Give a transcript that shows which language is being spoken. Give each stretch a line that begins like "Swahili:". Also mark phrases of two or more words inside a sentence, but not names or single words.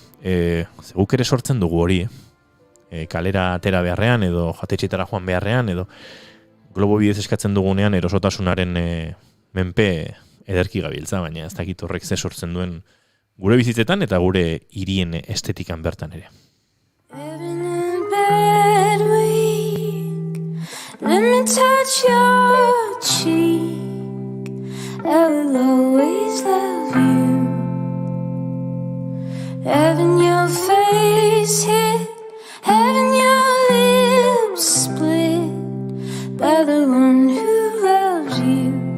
Basque: Zeguk ere sortzen dugu hori, kalera atera beharrean, edo jatetxetara joan beharrean, edo globo bidez eskatzen dugunean erosotasunaren menpe ederki gabiltza, baina ez dakit horrek ze sortzen duen gure bizitzetan eta gure hirien estetikan bertan ere.
English: Let me touch your cheek. I will always love you. Having your face hit, having your lips split by the one who loves you.